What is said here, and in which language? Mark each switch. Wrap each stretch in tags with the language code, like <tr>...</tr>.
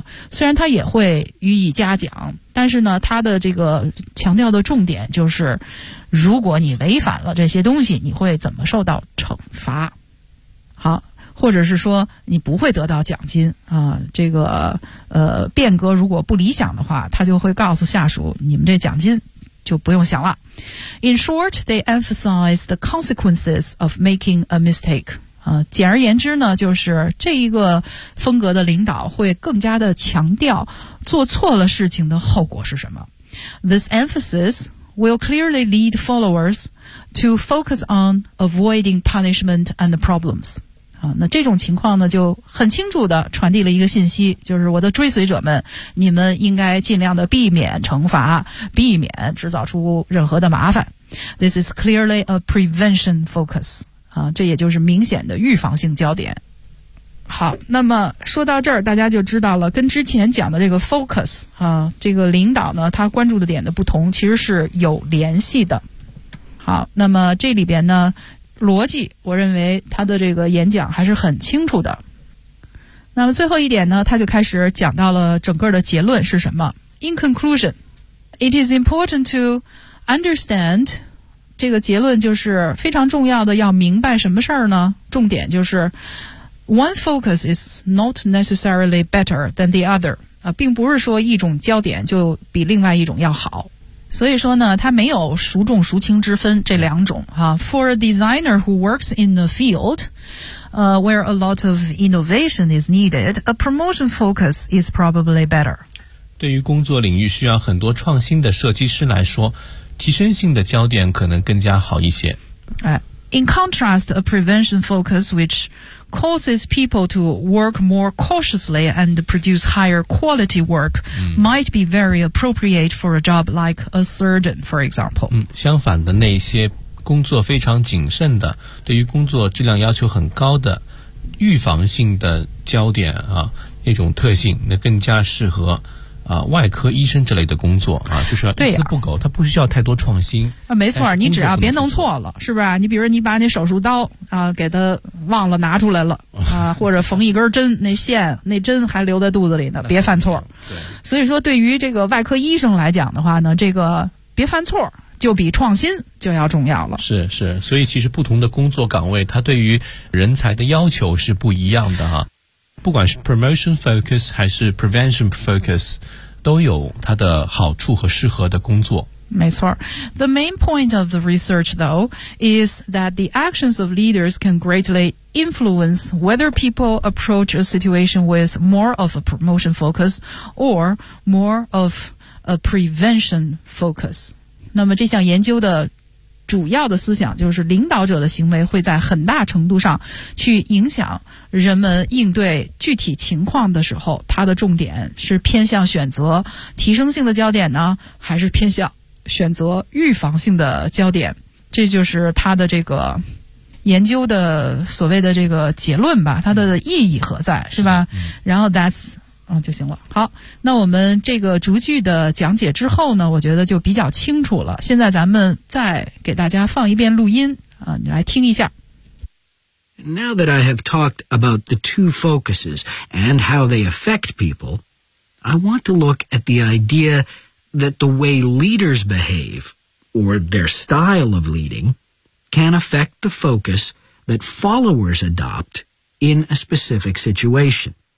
<zh>虽然他也会予以嘉奖，但是呢，他的这个强调的重点就是，如果你违反了这些东西，你会怎么受到惩罚？好。或者是说你不会得到奖金啊，这个变革如果不理想的话，他就会告诉下属，你们这奖金就不用想了。</zh> <en>In short, they emphasize the consequences of making a mistake.</en> <zh>啊，简而言之呢，就是这一个风格的领导会更加的强调做错了事情的后果是什么。</zh> <en>This emphasis will clearly lead followers to focus on avoiding punishment and problems.</en> <zh>啊，那这种情况呢，就很清楚地传递了一个信息，就是我的追随者们，你们应该尽量地避免惩罚，避免制造出任何的麻烦。</zh> <en>This is clearly a prevention focus.</en> <zh>啊，这也就是明显的预防性焦点。好，那么说到这儿，大家就知道了，跟之前讲的这个 focus 啊，这个领导呢，他关注的点的不同，其实是有联系的。好，那么这里边呢，逻辑，我认为他的这个演讲还是很清楚的。那么最后一点呢，他就开始讲到了整个的结论是什么。</zh> <en>In conclusion, it is important to understand...</en> <zh>这个结论就是非常重要的，要明白什么事儿呢？重点就是</zh> <en>One focus is not necessarily better than the other.</en> <zh>啊，并不是说一种焦点就比另外一种要好。所以说呢，它没有孰重孰轻之分这两种啊。</zh> <en>For a designer who works in a field, where a lot of innovation is needed, a promotion focus is probably better.</en> <zh>对于工作领域需要很多创新的设计师来说，提升性的焦点可能更加好一些。</zh> <en>In contrast, a prevention focus which causes people to work more cautiously and produce higher quality work、might be very appropriate for a job like a surgeon, for example.、</en> <zh>相反的，那些工作非常谨慎的，对于工作质量要求很高的，预防性的焦点啊，那种特性，那更加适合啊，外科医生之类的工作啊，就是要一丝不苟，他、不需要太多创新啊。没错，你只要别弄错了，是不是？你比如你把那手术刀啊，给他忘了拿出来了啊，或者缝一根针，那线那针还留在肚子里呢，别犯错。对，所以说对于这个外科医生来讲的话呢，这个别犯错就比创新就要重要了。是是，所以其实不同的工作岗位，它对于人才的要求是不一样的哈。不管是 promotion focus 还是 prevention focus 都有它的好处和适合的工作。没错。</zh> <en>The main point of the research though is that the actions of leaders can greatly influence whether people approach a situation with more of a promotion focus or more of a prevention focus.</en> <zh>那么这项研究的主要的思想就是领导者的行为会在很大程度上去影响人们应对具体情况的时候，他的重点是偏向选择提升性的焦点呢，还是偏向选择预防性的焦点？这就是他的这个研究的所谓的这个结论吧，他的意义何在，是吧？然后 that's... 就行了。好，那我们这个逐句的讲解之后呢，我觉得就比较清楚了。现在咱们再给大家放一遍录音啊，你来听一下。</zh> <en>Now that I have talked about the two focuses and how they affect people, I want to look at the idea that the way leaders behave, or their style of leading, can affect the focus that followers adopt in a specific situation.</en>